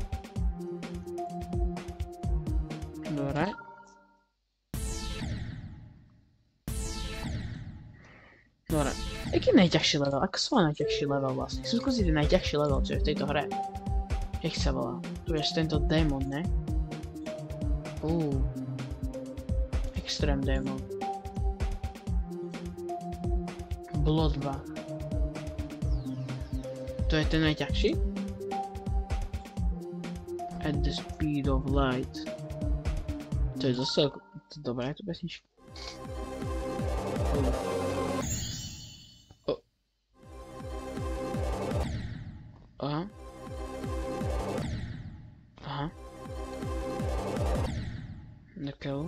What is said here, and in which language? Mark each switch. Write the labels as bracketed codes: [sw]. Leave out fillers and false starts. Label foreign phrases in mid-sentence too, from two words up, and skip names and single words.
[sk] Dobre. Dobre. Aký je najťažší level? Ako sa volá najťažší level vlastne? Som skúsiť ten najťažší level, čo je v tejto hre. Jak sa volá? Tu je tento démon, ne? Extreme Demon. Bloodbath. To je ten najťažší? [en] At the speed of light. [sk] To je zase... Dobrá je to pesnička. Aha. Aha. Nekeu.